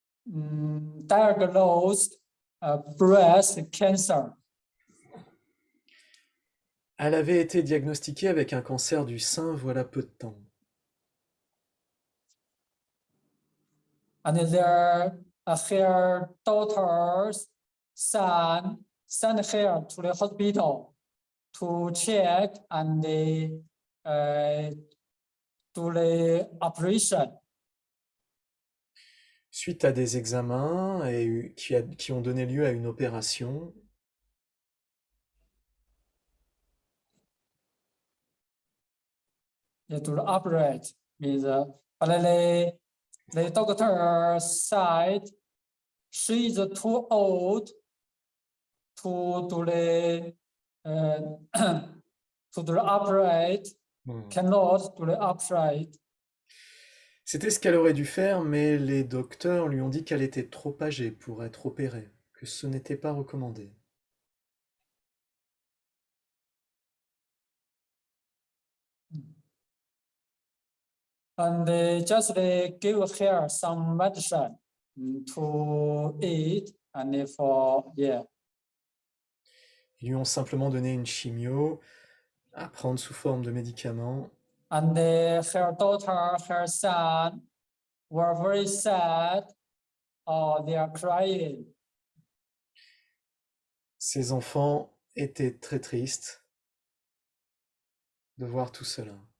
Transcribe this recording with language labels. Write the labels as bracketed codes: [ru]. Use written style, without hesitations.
[en] diagnosed breast cancer. [fr] Elle avait été diagnostiquée avec un cancer du sein voilà peu de temps. [en] And her daughter's son sent her to the hospital to check and do the operation. [fr] Suite à des examens qui ont donné lieu à une opération, [en] To operate means, but the doctor said she is too old to do the to do the operate, cannot do the operate. [fr] c'était ce qu'elle aurait dû faire, mais les docteurs lui ont dit qu'elle était trop âgée pour être opérée, que ce n'était pas recommandé. [en] And they just give her some medicine to eat and for yeah. [fr] Ils lui ont simplement donné une chimio à prendre sous forme de médicaments. [en] And her daughter, her son were very sad. Oh, they are crying. [fr] Ses enfants étaient très tristes de voir tout cela.